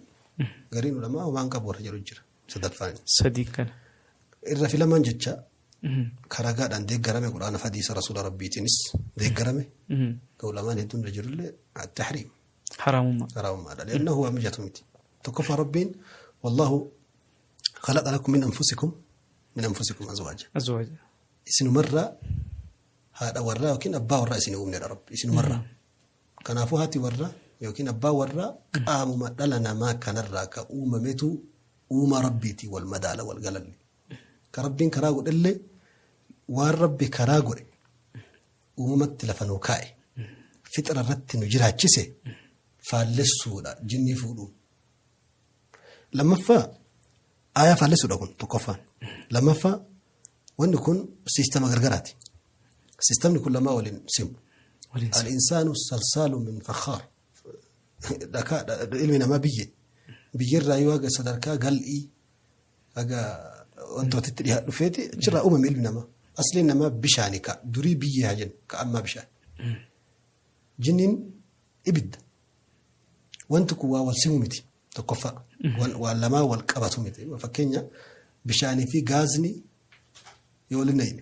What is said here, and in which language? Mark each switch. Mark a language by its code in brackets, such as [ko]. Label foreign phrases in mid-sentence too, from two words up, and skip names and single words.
[om] Gariin ulamaa waan qabu warra jedhu jira. Sadaffaan. Sadii kana. Irra filamaan jecha karagaadhaan deeggarame quraana hadiisa rasuula rabbiitiinis deeggarame. Ka ulamaan hedduun irra jirullee at-tahriim. Haraamummaa. Haraamummaadha. Li'annahu waa mijatu miti. Tokkoffaa rabbiin [ar] والله خلق لكم من أنفسكم أزواجا. [om] Azwaaja. Isinumarraa haadha warraa yookiin abbaa warraa isin uumnedha rabbi. Isinumarraa. Kanaafuu haati warraa yookiin abbaa warraa qaamuma dhala namaa kanarraa ka uumametu uuma rabbiiti wal madaala wal galalli. Ka rabbiin karaa godhellee waan rabbi karaa godhe uumamatti lafa nuu kaa'e fixra irratti nu jiraachise faallessuudha jinnii fuudhuu. Lammaffaa aayaa faallessuudha kun tokkoffaan. Lammaffaa wanni kun siistama gargaraati. Siistamni kun lamaa waliin simu. [ar] الإنسان صلصال من فخار [om] ilmi namaa biyyirraa yoo aga sadarkaa gal'ii aga wantootatti dhiyaa dhufeeti achirraa uumame ilmi namaa asliin namaa bishaani ka durii biyyee haa jennu ka ammaa bishaan jinniin ibidda wanti kun waa wal simu miti tokkoffaa waan lamaa wal qabatu miti fakkeenya bishaanii fi gaazni yoo waliin na'ime